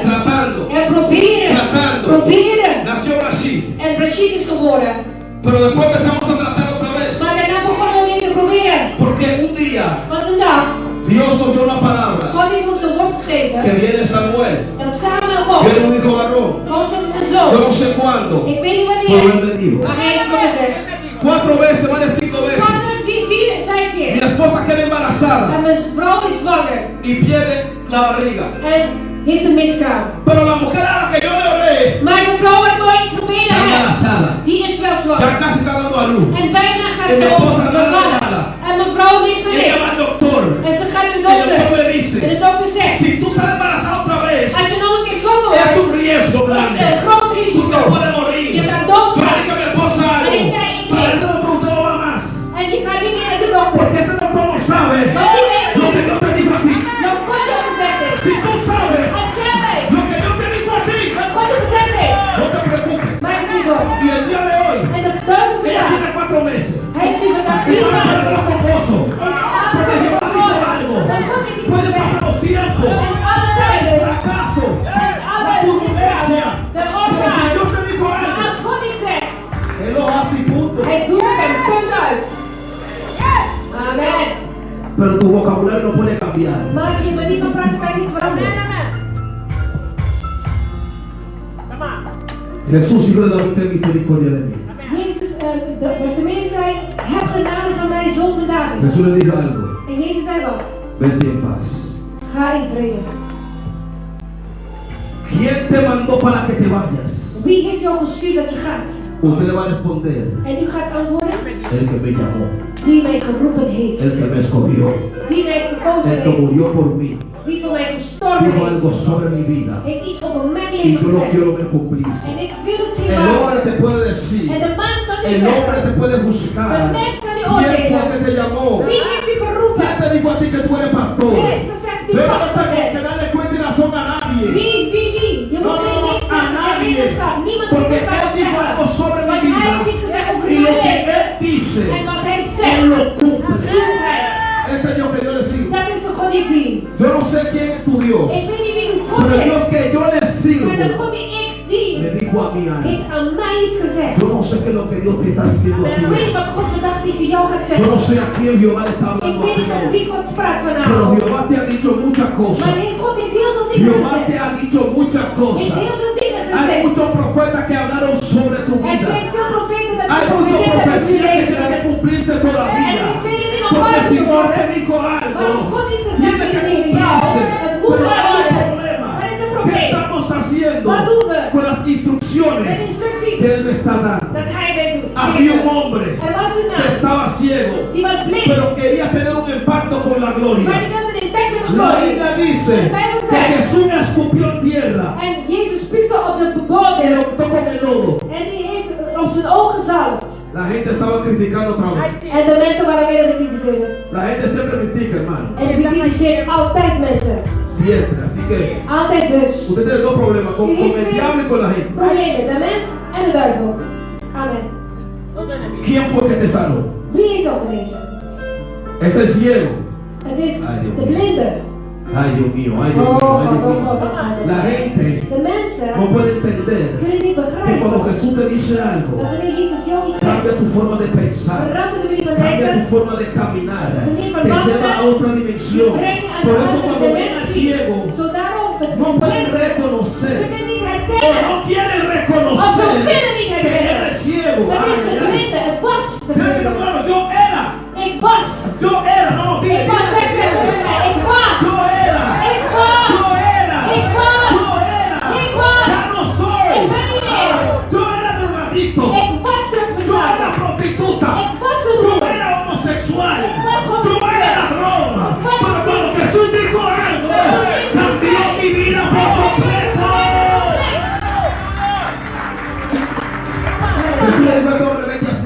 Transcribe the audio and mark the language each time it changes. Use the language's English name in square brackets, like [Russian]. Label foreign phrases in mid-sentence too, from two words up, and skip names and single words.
[Spanish] tratando. [Dutch] En proberen. [Spanish] Tratando. [Dutch] Proberen. [Spanish] Nació Brasil. [Dutch] En Brigitte is geworden. [Spanish] Pero después empezamos a tratar otra vez. [Dutch] Maar daarna begonnen we weer te proberen. [Spanish] Porque un día [Dutch] Want een dag, [Spanish] Dios nos dio una palabra. [Dutch] God heeft ons een woord [Spanish] Que [Dutch] gegeven. [Spanish] viene Samuel. [Dutch] Dat Samuel [Spanish] Viene [Dutch] komt. [Spanish] un hijo varón. [Dutch] Komt een [Spanish] Yo [Dutch] zoon. [Spanish] no sé cuándo. [Dutch] Ik weet niet [Spanish] Pero él [Dutch] wanneer. [Spanish] me dijo. [Dutch] Maar hij heeft me gezegd. [Spanish] 4 veces, más de 5 veces. [Dutch] 5 [Spanish] Mi [Dutch] keer. [Spanish] esposa queda embarazada [Dutch] En mijn vrouw is zwanger. [Spanish] y pierde la barriga. [Dutch] En heeft een miskraam. [Spanish] Pero la mujer a la que yo le oré [Dutch] Maar de vrouw waar ik gebeden [Spanish] está [Dutch] heb, [Spanish] embarazada. [Dutch] die is wel [Spanish] Ya [Dutch] zwanger. [Spanish] casi está dando a luz. [Dutch] En bijna gaat En ze [Spanish] mi [Dutch] ook [Spanish] esposa nada de [Dutch] bevallen. [Spanish] nada. [Dutch] En mijn vrouw niks van [Spanish] Y ella va al [Dutch] niks. [Spanish] doctor. [Dutch] En ze gaat naar de [Spanish] Y el doctor [Dutch] dokter. [Spanish] le [Dutch] En de [Spanish] dice, [Dutch] dokter zegt, [Spanish] si tú sales embarazada otra vez, [Dutch] als je nog een keer zwanger [Spanish] es [Dutch] wordt, [Spanish] un riesgo [Dutch] dat is [Spanish] grande. [Dutch] een groot [Spanish] Tú te [Dutch] risico. [Spanish] puedes morir. [Dutch] Je gaat [Spanish] Yo le [Dutch] doodgaan. [Spanish] dije a mi esposa algo. [Dutch] En ik zei, ik [Spanish] Pero [Dutch] weet. [Spanish] este doctor usted no va más. [Dutch] En je gaat niet meer naar de dokter. [Spanish] Porque este doctor no sabe [Dutch] Maar die weet [Spanish] lo que [Dutch] niet. [Spanish] Dios te dijo a ti. [Dutch] Wat God je gezegd heeft. [Spanish] Si tú sabes [Dutch] Als jij weet [Spanish] lo que Dios te dijo a ti, [Dutch] wat God je gezegd heeft, [Spanish] no te preocupes. [Dutch] maak je niet zorgen. [Spanish] Y el día de hoy, [Dutch] En de duivel [Spanish] ella [Dutch] vandaag, [Spanish] tiene 4 meses. [Dutch] hij heeft nu vandaag [Spanish] Y [Dutch] 4 [Spanish] va a perder [Dutch] maanden. [Spanish] los esposos. [Dutch] Is alles [Spanish] Porque Jehová dijo [Dutch] verloren. [Spanish] algo. [Dutch] Dat God heeft iets [Spanish] Puede [Dutch] gezegd. [Spanish] pasar los tiempos, [Dutch] En alle tijden, [Spanish] el fracaso, [Dutch] en alle [Spanish] la turbulencia. [Dutch] de [Spanish] Pero si [Dutch] opdracht. [Spanish] Dios te dijo [Dutch] Maar [Spanish] algo, [Dutch] als God iets zegt, [Spanish] Él lo hace y punto. [Dutch] hij doet het en punt uit. [Spanish] Amen. Pero tu vocabulario no puede cambiar. [Dutch] Maar je manier van praten kan niet veranderen. [Spanish] Jesús, hijo de David, ten misericordia de mí. [Dutch] Jezus, Bartimaeus zei, heb genade van mij, zoon van David. [Spanish] Jesús le dijo algo. [Dutch] En Jezus zei wat? [Spanish] Vete en paz. [Dutch] Ga in vrede. [Spanish] ¿Quién te mandó para que te vayas? [Dutch] Wie heeft jou gestuurd dat je gaat? [Spanish] Usted le va a responder. [Dutch] En u gaat antwoorden, [Spanish] El que me llamó. [Dutch] wie mij geroepen heeft. [Spanish] El que me escogió. [Dutch] Wie mij gekozen [Spanish] El que [Dutch] heeft. [Spanish] murió por mí. [Dutch] Wie voor mij gestorven [Spanish] Dijo algo [Dutch] is. [Spanish] sobre mi vida. [Dutch] Heeft iets over mijn [Spanish] Y [Dutch] leven [Spanish] yo lo [Dutch] gezegd. [Spanish] quiero ver cumplirse. [Dutch] En ik wil het zien [Spanish] El hombre te [Dutch] waarmaken. [Spanish] puede [Dutch] En [Spanish] decir. [Dutch] de man kan u [Spanish] El hombre [Dutch] zeggen. [Spanish] te puede juzgar. [Dutch] De mens kan u [Spanish] ¿Quién fue que [Dutch] oordelen. [Spanish] te llamó? [Dutch] Wie heeft u [Spanish] ¿Quién [Dutch] geroepen? [Spanish] te dijo a ti que tú eres pastor? [Dutch] Wie heeft gezegd u [Spanish] Yo no [Dutch] pastor [Spanish] tengo que [Dutch] bent? [Spanish] darle cuenta y razón a nadie. [Dutch] Wie? Je [Spanish] No, [Dutch] moet [Spanish] no, no, [Dutch] niks [Spanish] a [Dutch] zeggen. [Spanish] nadie. [Dutch] Niemand [Spanish] Porque [Dutch] heeft [Spanish] Él dijo algo [Dutch] gezegd. [Spanish] sobre mi [Dutch] Want hij [Spanish] vida. [Dutch] heeft iets gezegd over [Spanish] Y [Dutch] mijn [Spanish] lo que [Dutch] leven. [Spanish] Él dice, [Dutch] En wat hij [Spanish] Él [Dutch] zegt, [Spanish] lo cumple. [Dutch] doet hij. [Spanish] Ese es Dios que yo le sigo. [Dutch] Dat is de God die ik dien. [Spanish] Yo no sé quién es tu Dios, [Dutch] Ik weet niet wie uw God [Spanish] pero el Dios [Dutch] is. [Spanish] que yo le sigo [Dutch] Maar de God die ik [Spanish] me [Dutch] dien, [Spanish] dijo a mí algo. [Dutch] heeft aan mij iets gezegd. [Spanish] Yo no sé qué es lo que Dios te está diciendo a [Dutch] En ik weet [Spanish] ti. [Dutch] niet wat God vandaag tegen jou gaat [Spanish] Yo [Dutch] zeggen. [Spanish] no sé a quién Jehová le está [Dutch] Ik [Spanish] hablando a [Dutch] weet [Spanish] ti [Dutch] niet aan [Spanish] ahora. [Dutch] wie God spraakt [Spanish] Pero [Dutch] vanavond. [Spanish] Jehová te ha dicho muchas [Dutch] Maar [Spanish] cosas. [Dutch] God heeft heel veel dingen [Spanish] Jehová te [Dutch] gezegd. [Spanish] ha dicho muchas [Dutch] Heeft [Spanish] cosas. [Dutch] heel veel dingen [Spanish] Hay [Dutch] gezegd. [Spanish] muchos profetas que hablaron sobre tu [Dutch] Er zijn [Spanish] vida. [Dutch] veel profeten dat [Spanish] Hay muchas [Dutch] profeteren met je [Spanish] profecías que tienen que [Dutch] leven. [Spanish] cumplirse todavía. Porque si Dios te dijo algo, tiene que cumplirse. Pero hay un problema. ¿Qué estamos haciendo con las instrucciones que Él me está dando? [Dutch] Dat hij mij doet. [Spanish] Había un hombre [Dutch] Er was een [Spanish] que [Dutch] man, [Spanish] estaba ciego, [Dutch] die was blind. [Spanish] pero quería tener un impacto con la [Dutch] Maar die [Spanish] gloria. [Dutch] wilde een impact met [Spanish] La [Dutch] glorie. [Spanish] Biblia dice que Jesús me escupió en tierra [Dutch] En Jezus spuugde op de [Spanish] y [Dutch] bodem. [Spanish] lo untó con el lodo. [Dutch] En die heeft op zijn ogen gezalfd. [Spanish] La gente estaba criticando otra vez. [Dutch] En de mensen waren weer aan het kritiseren. [Spanish] La gente siempre critica, hermano. [Dutch] En we kritiseren altijd mensen. [Spanish] Siempre. Así que [Dutch] Altijd dus. [Spanish] usted tiene dos problemas, con el diablo y con la gente. [Dutch] Problemen, de mens en de duivel. [Spanish] Amen. ¿Quién fue que te sanó? [Dutch] Wie heeft jou genezen? [Spanish] Es el ciego. [Dutch] Het is [Spanish] Ay, Dios [Dutch] de [Spanish] mío. [Dutch] blinde. [Spanish] Ay, Dios mío, ay, Dios mío, ay, Dios mío. La gente [Dutch] De mensen [Spanish] no puede entender [Dutch] kunnen niet [Spanish] que cuando [Dutch] begrijpen [Spanish] Jesús te dice algo, [Dutch] dat wanneer Jezus jou iets [Spanish] cambia [Dutch] zegt, [Spanish] tu forma de pensar, [Dutch] verandert de manier van [Spanish] cambia tu [Dutch] denken. [Spanish] forma de caminar, te lleva a otra dimensión. [Dutch] Breng je aan [Spanish] Por [Dutch] de [Spanish] eso [Dutch] andere [Spanish] cuando ven al [Dutch] dimensie. [Spanish] ciego, [Dutch] Zo daarom het [Spanish] no pueden [Dutch] ze [Spanish] reconocer [Dutch] kunnen niet [Spanish] o [Dutch] herkennen. [Spanish] no quieren [Dutch] Of ze [Spanish] reconocer [Dutch] kunnen niet [Spanish] que era el [Dutch] herkennen. [Spanish] ciego. [Dutch] Het [Spanish] Ay, [Dutch] is de [Spanish] ay, ay. [Dutch] blinde, het was de [Spanish] Dígame, [Dutch] blinde. [Spanish] hermano, yo era, [Dutch] Ik was. [Spanish] no, dile, [Dutch] Ik was, zeg ze tegen mij. Ik was. [Spanish] yo era, [Dutch] Ik was. [Spanish] yo era, [Dutch] Ik was. [Spanish] yo era, [Dutch] Ik was. [Spanish] ya no soy, [Dutch] Ik ben niet meer. [Spanish] yo era drogadicto, [Dutch] Ik was [Spanish] yo era [Dutch] drugsverslaafd. [Spanish] prostituta, [Dutch] Ik was een [Spanish] yo [Dutch] hoer. [Spanish] era homosexual, [Dutch] Ik was [Spanish] yo [Dutch] homoseksueel. [Spanish] era ladrón, [Dutch] Ik was [Spanish] pero cuando Jesús dijo algo, cambió mi vida por completo. Jesús le dijo al hombre, vete así.